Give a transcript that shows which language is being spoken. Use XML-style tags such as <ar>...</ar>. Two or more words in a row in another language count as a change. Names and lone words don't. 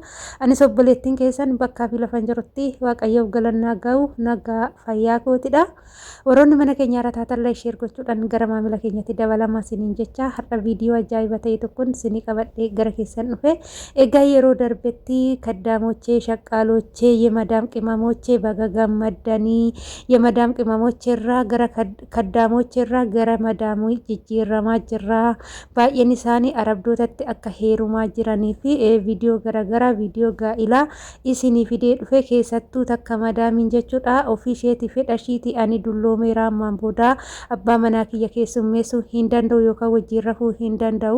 <om>Anis obboleettiin keessan bakkaa fi lafan jirutti waaqayyoof galannaa ga'u nagaa fayyaa kootidha. Warroonni mana keenya irra taatan share gochuudhaan gara maamila keenyatti dabalamaa isiniin jecha har'a viidiyoo ajaa'iba ta'e tokkoon isinii qabadhee gara keessan dhufe. Egaa yeroo darbetti kaddaamochee shaqqaalochee</om> <am>የመዳም ቅመሞቼ</am> <om>baga gammaddanii</om> <am>የመዳም ቅመሞቼ</am> <om>irraa gara kaddaamochee irraa gara madaamuu jijjiiramaa jirra. Baay'een isaanii arabdootatti akka heerumaa jiranii fi viidiyoo garagaraa viidiyoo gaa'ilaa isinii fidee dhufe keessattuu takka madaamiin jechuudha ofii isheetii fedhashiitii ani dulloomeera ammaan booda abbaa manaa kiyya keessummeessuu hin danda'u yookaan wajjin rafuu hin danda'u.</om>